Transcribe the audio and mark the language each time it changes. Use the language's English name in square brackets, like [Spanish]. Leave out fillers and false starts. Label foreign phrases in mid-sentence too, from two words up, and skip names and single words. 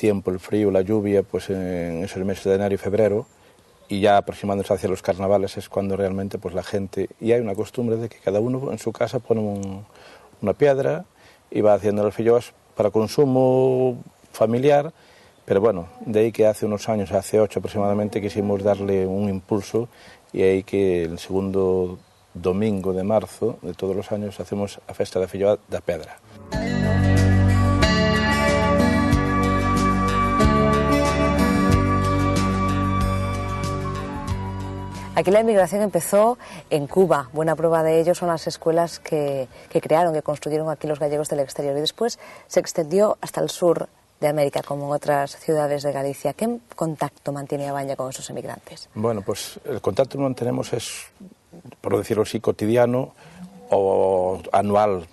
[Spanish] tiempo, el frío, la lluvia, pues en esos meses de enero y febrero, y ya aproximándose hacia los carnavales es cuando realmente pues la gente, y hay una costumbre de que cada uno en su casa pone una piedra y va haciendo las filloas para consumo familiar, pero bueno, de ahí que hace unos años, hace 8 aproximadamente, quisimos darle un impulso, y ahí que el segundo domingo de marzo de todos los años hacemos [Galician] a festa da filloa da pedra. [Spanish] Aquí la inmigración empezó en Cuba. Buena prueba de ello son las escuelas que crearon, que construyeron aquí los gallegos del exterior, y después se extendió hasta el sur de América, como en otras ciudades de Galicia. ¿Qué contacto mantiene a Baña con esos emigrantes? Bueno, pues el contacto que mantenemos es, por decirlo así, cotidiano o anual.